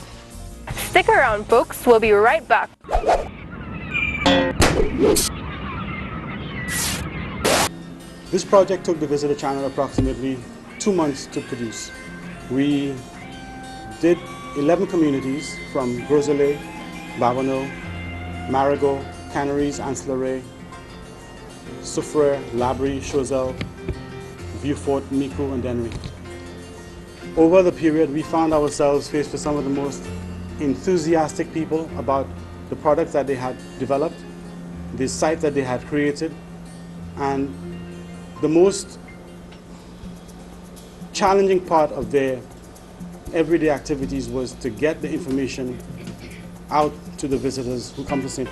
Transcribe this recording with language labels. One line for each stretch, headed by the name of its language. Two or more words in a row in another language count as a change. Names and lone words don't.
English: Stick around, folks. We'll be right back. This project took the Visitor Channel approximately 2 months to produce. We did 11 communities from Groseilliers, Babonneau, Marigot, Canaries, Anse-Laret, Soufrière, Labrie, Choiseul, Vieux-Fort, Micoud, and Dennery. Over the period, we found ourselves faced with some of the most enthusiastic people about the products that they had developed, the site that they had created, and the most challenging part of their everyday activities was to get the information out to the visitors who come to St.